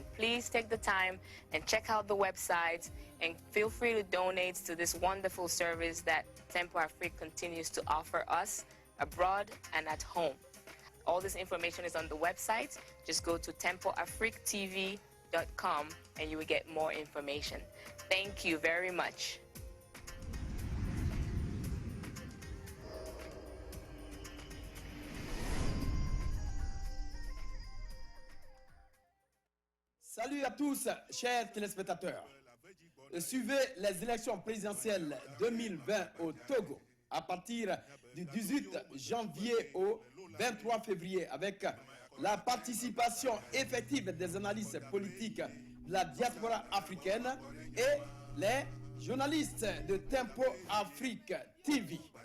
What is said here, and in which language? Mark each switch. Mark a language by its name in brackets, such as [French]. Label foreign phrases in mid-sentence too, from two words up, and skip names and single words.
[English] Please take the time and check out the website and feel free to donate to this wonderful service that Tempo Afrique continues to offer us abroad and at home. All this information is on the website. Just go to tempoafriquetv.com and you will get more information. Thank you very much. [French] Salut à tous, chers téléspectateurs. Suivez les élections présidentielles 2020 au Togo à partir du 18 janvier au 23 février avec la participation effective des analystes politiques de la diaspora africaine et les journalistes de Tempo Afrique TV.